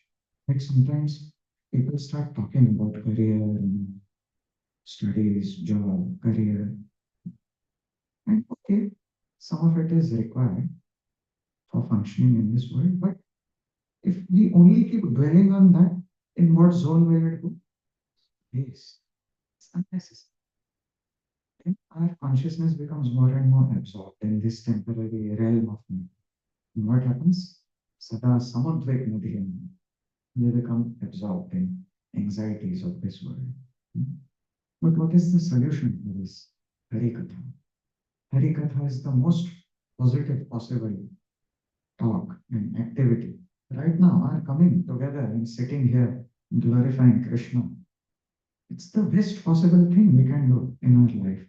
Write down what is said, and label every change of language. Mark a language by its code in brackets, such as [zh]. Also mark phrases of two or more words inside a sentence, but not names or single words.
[en] Like sometimes people start talking about career and studies, job, career, and okay, some of it is required for functioning in this world, but if we only keep dwelling on that, in what zone will it go? Waste. It's unnecessary. Then our consciousness becomes more and more absorbed in this temporary realm of me. And what happens? [sa] Sada samudvek nadhiyam. [en] We become absorbed in anxieties of this world. But what is the solution for this? Harikatha. Harikatha is the most positive possible talk and activity. Right now, our coming together and sitting here glorifying Krishna, it's the best possible thing we can do in our life.